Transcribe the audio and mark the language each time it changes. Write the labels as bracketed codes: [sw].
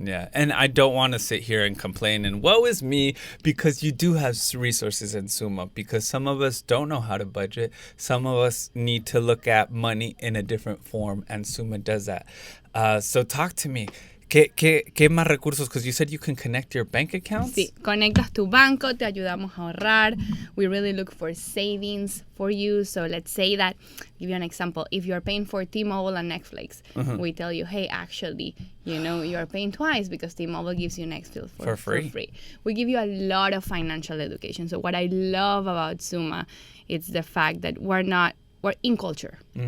[en] Yeah, and I don't want to sit here and complain and woe is me, because you do have resources in Suma, because some of us don't know how to budget. Some of us need to look at money in a different form, and Suma does that. So talk to me. [es] ¿Qué más recursos? [en] Because you said you can connect your bank accounts. [es] Sí, conectas tu banco, te ayudamos a ahorrar. [en] We really look for savings for you. So let's say that, give you an example, if you're paying for T-Mobile and Netflix, we tell you, hey, actually, you're paying twice because T-Mobile gives you Netflix for free. We give you a lot of financial education. So what I love about Suma is the fact that we're in culture.